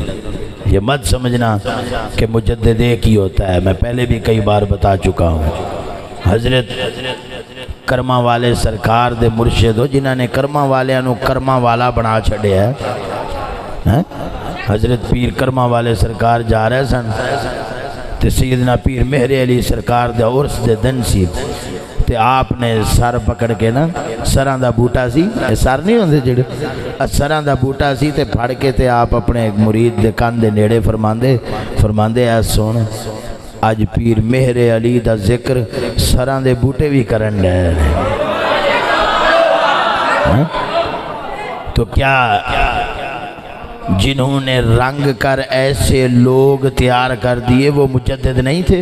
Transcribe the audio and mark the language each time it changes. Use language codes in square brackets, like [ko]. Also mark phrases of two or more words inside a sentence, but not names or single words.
[ur] یہ مت سمجھنا کہ مجدد ایک ہی ہوتا ہے، میں پہلے بھی کئی بار بتا چکا ہوں۔ [pa] حضرت کرما والے سرکار دے مرشد ہو، جنہاں نے کرما والے انو کرما والا بنا چھڑے ہے۔ حضرت پیر کرما والے سرکار جا رہے سن تے سیدنا پیر مہر علی سرکار دے عرس دے دن سی، تے آپ نے سر پکڑ کے نا، سران دا بوٹا سی، سر نہیں ہوندے جڑے، سران دا بوٹا سی تے پھڑ کے تے آپ اپنے مرید دے کان دے نیڑے فرماندے اے سن، آج پیر مہر علی دا ذکر سران دے بوٹے بھی کرن ڈے۔ [ur] تو کیا جنہوں نے رنگ کر ایسے لوگ تیار کر دیے وہ مجدد نہیں تھے؟